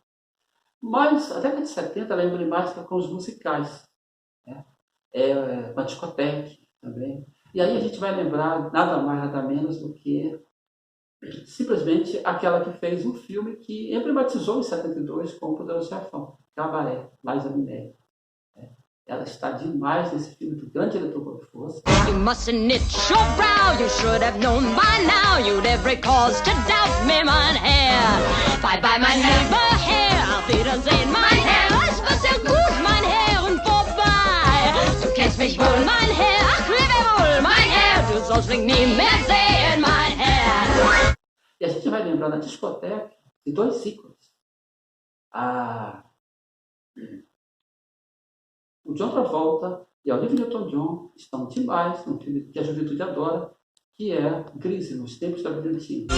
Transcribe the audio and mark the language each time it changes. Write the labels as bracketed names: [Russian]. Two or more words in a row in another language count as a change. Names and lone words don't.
[Portuguese] Mas a década de 70 ela é emblemática com os musicais, com a discoteca também. E aí a gente vai lembrar nada mais, nada menos do que simplesmente aquela que fez um filme que emblematizou em 72 com o Poderoso Chefão, Cabaré, Liza Minnelli. Ela está demais nesse filme do grande diretor Bob Fosse. [English] You mustn't knit your brow, you should have known by now. You'd every cause to doubt me, [German] mein Herr. [English] Bye bye, [German] mein lieber Herr, auf Wiedersehen, mein Herr. Es war sehr gut, mein Herr, und vorbei. Du kennst mich wohl, mein Herr, ach, lebe wohl, mein Herr. Du sollst mich nie mehr sehen, mein Herr. [Portuguese] E a gente vai lembrar na discoteca de 2 ícones. O John Travolta e a Olivia Newton-John estão demais num filme que a juventude adora, que é Crise nos Tempos da Brilhantina.